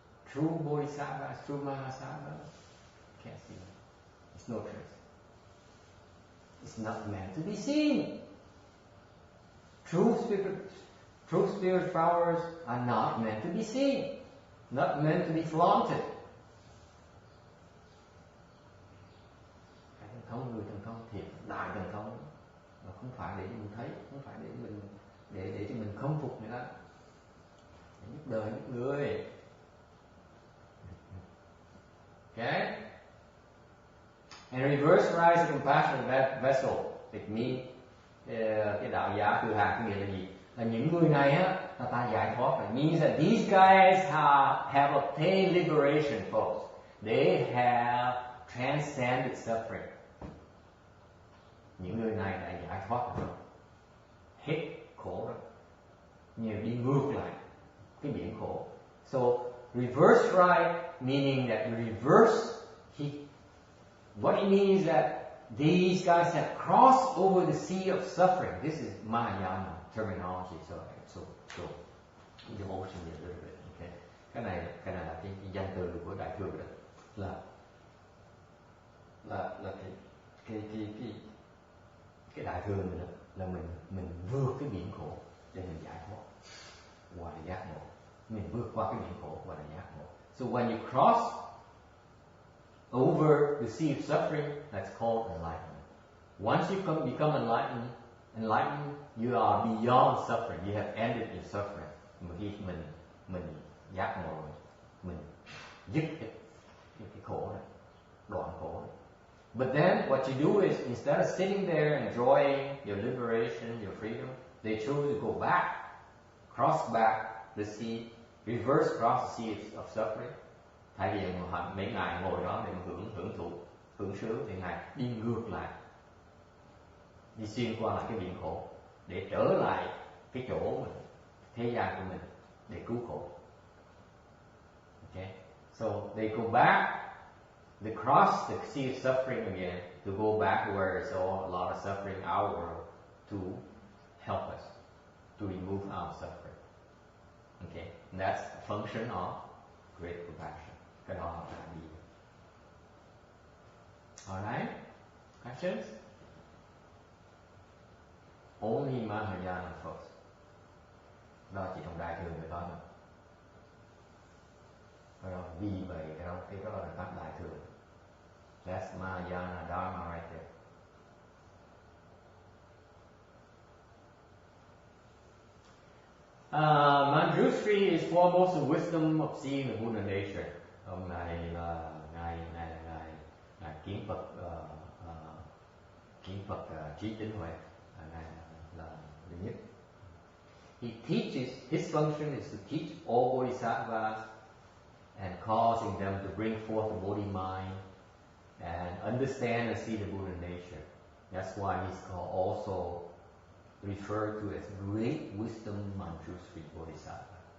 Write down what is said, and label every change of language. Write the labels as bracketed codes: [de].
[en] True bodhisattvas, true mahasattvas, can't see them. It's no trace. It's not meant to be seen. True spirit powers are not meant to be seen, not meant to be flaunted. [vi] Cái thần thông, người thần thông thiệt, đại thần thông, mà không phải để mình thấy, không phải để mình để cho mình khâm phục nữa, để giúp đời giúp người. [en] Okay? And reverse rise a compassionate vessel. It means [vi] cái đạo giả từ hàng có nghĩa là gì? Là những người này á, là ta giải thoát. [en] It means that these guys have obtained liberation, folks. They have transcended suffering. [vi] Những người này đã giải thoát rồi, hết khổ rồi, như đi ngược lại cái biển khổ. [en] So reverse right meaning that you reverse. What it means is that these guys have crossed over the sea of suffering. This is Mahayana terminology, so devotion a little bit. [vi] Okay, cái này là cái danh từ của Đại thừa đó, là cái Đại thừa mình là mình vượt cái biển khổ để mình giải thoát, gọi là giác ngộ. Mình vượt qua cái biển khổ gọi là giác ngộ. [en] So when you cross over the sea of suffering, that's called enlightenment. Once you become enlightened, you are beyond suffering. You have ended your suffering. [vi] Mà khi mình giác ngộ rồi, mình dứt cái khổ này, đoạn khổ này. [en] But then what you do is, instead of sitting there enjoying your liberation, your freedom, they choose to go back, cross back the sea, reverse cross the sea of suffering. [vi] Thay vì mấy ngài ngồi đó để hưởng sướng, thì ngài đi ngược lại, đi xuyên qua lại cái biển khổ để trở lại cái chỗ mình, thế gian của mình, để cứu khổ. [en] Okay, so they go back, they cross the sea of suffering again to go back where there's a lot of suffering in our world to help us to remove our suffering. Okay, and that's a function of great compassion. [vi] Cái đó là gì? [en] Alright? Questions? Only Mahayana folks. [vi] Đó chỉ trong Đại thừa mới có thôi. Vì vậy cái đó là các đại thừa. [en] That's Mahayana Dharma right there. Manjushri is foremost the wisdom of seeing the Buddha nature. [vi] Ông này là ngài kiến Phật trí tín huệ, ngài là duy nhất. [en] He teaches, his function is to teach all bodhisattvas and causing them to bring forth the Bodhi mind and understand and see the Buddha nature. That's why he's also referred to as great wisdom Manjushri Bodhisattva.